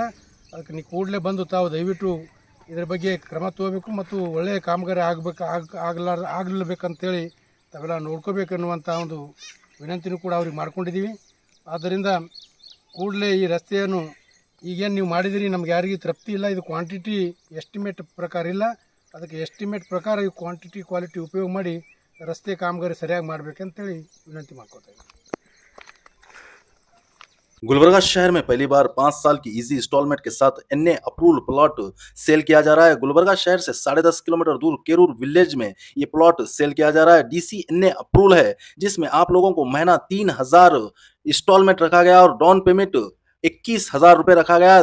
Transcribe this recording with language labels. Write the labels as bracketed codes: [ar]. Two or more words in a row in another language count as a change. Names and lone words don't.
[kn] ಅದಕ್ಕೆ ನೀವು ಕೂಡಲೇ ಬಂದು ತಾವು ದಯವಿಟ್ಟು ಇದರ ಬಗ್ಗೆ ಕ್ರಮ ತಗೋಬೇಕು ಮತ್ತು ಒಳ್ಳೆಯ ಕಾಮಗಾರಿ ಆಗಲೇಬೇಕಂತೇಳಿ ತಾವೆಲ್ಲ ನೋಡ್ಕೋಬೇಕನ್ನುವಂಥ ಒಂದು ವಿನಂತಿನೂ ಕೂಡ ಅವ್ರಿಗೆ ಮಾಡ್ಕೊಂಡಿದ್ದೀವಿ. ಆದ್ದರಿಂದ ಕೂಡಲೇ ಈ ರಸ್ತೆಯನ್ನು ಈಗೇನು ನೀವು ಮಾಡಿದಿರಿ, ನಮ್ಗೆ ಯಾರಿಗೂ ತೃಪ್ತಿ ಇಲ್ಲ. ಇದು [en] quantity estimate [kn] ಪ್ರಕಾರ ಇಲ್ಲ. ಅದಕ್ಕೆ ಎಸ್ಟಿಮೇಟ್ ಪ್ರಕಾರ ಈ [en] quantity quality [kn] ಉಪಯೋಗ ಮಾಡಿ ರಸ್ತೆ ಕಾಮಗಾರಿ ಸರಿಯಾಗಿ ಮಾಡಬೇಕಂತೇಳಿ ವಿನಂತಿ ಮಾಡ್ಕೋತಾ ಇದ್ದೀನಿ. [hi] गुलबर्गा शहर में पहली बार 5 साल की [en] easy installment [hi] के साथ [en] NA approval plot sale [hi] किया जा रहा है। गुलबर्गा शहर से 10.5 किलोमीटर दूर केरूर विलेज में ये [en] plot sale [hi] किया जा रहा है। [en] DC NA approval [hi] है, जिसमें आप लोगों को महीना 3000 इंस्टॉलमेंट रखा गया और [en] down payment [hi] 21,000 रुपए रखा गया।